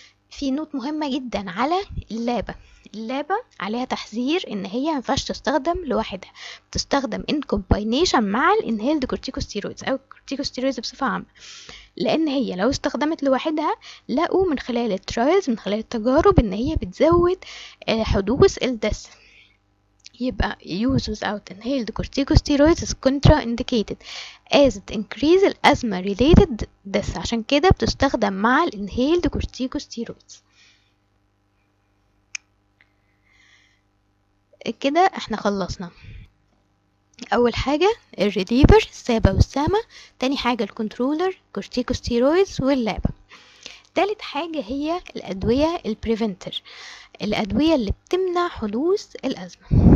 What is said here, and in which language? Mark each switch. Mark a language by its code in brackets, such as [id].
[ar] في نوت مهمة جدا على اللابة. اللابة عليها تحذير ان هي مينفعش تستخدم لوحدها، بتستخدم ان كومباينيشن مع الانهيلد كورتيكوستيرويدز او الكورتيكوستيرويدز بصفة عامة، لان هي لو استخدمت لوحدها لقوا من خلال الترايلز، من خلال التجارب، ان هي بتزود حدوث الدس. [en] يبقى use without inhaled corticosteroids is contraindicated as it increase asthma related death. [ar] عشان كده بتستخدم مع inhaled corticosteroids. كده احنا خلصنا اول حاجة الريليفر السابة والسامة، تاني حاجة الكنترولر corticosteroids واللابة، تالت حاجة هي الادوية البريفنتر، الادوية اللي بتمنع حدوث الازمة.